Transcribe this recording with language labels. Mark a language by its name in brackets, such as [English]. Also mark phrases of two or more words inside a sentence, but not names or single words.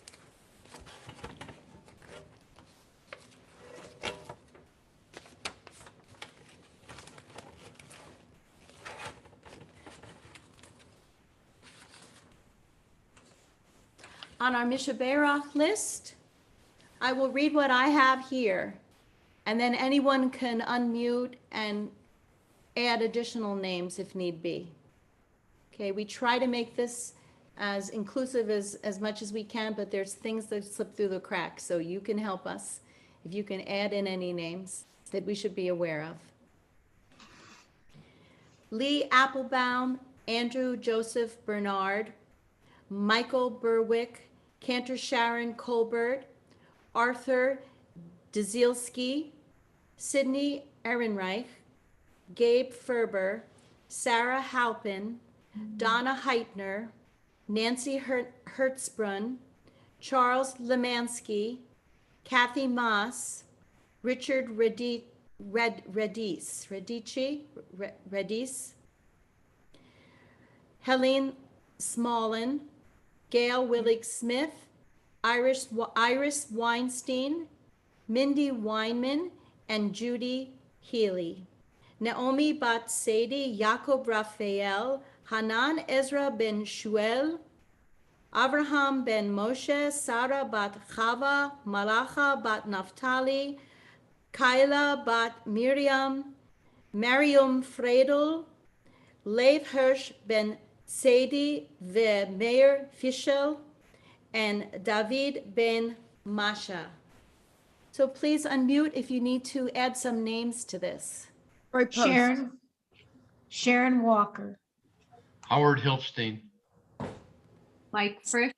[English] On our Mishaberach list, I will read what I have here, and then anyone can unmute and add additional names if need be. Okay, we try to make this as inclusive as much as we can, but there's things that slip through the cracks, so you can help us if you can add in any names that we should be aware of. Lee Applebaum, Andrew Joseph Bernard, Michael Berwick, Cantor Sharon Colbert, Arthur Dzielski, Sydney Ehrenreich, Gabe Ferber, Sarah Halpin, Donna Heitner, Nancy Hertzbrunn, Charles Lemansky, Kathy Moss, Richard Redis, Helene Smallin, Gail Willig Smith, Iris Weinstein, Mindy Weinman, and Judy Healy. Naomi Bat Sadie, Jacob Raphael, Hanan Ezra ben Shuel, Avraham ben Moshe, Sarah bat Chava, Malacha bat Naphtali, Kyla bat Miriam, Mariam Fredel, Lev Hirsch ben Sadie ve Meir Fischel, and David ben Masha. So please unmute if you need to add some names to this. Or post. Sharon Walker. Howard Hilfstein. Mike Frisch.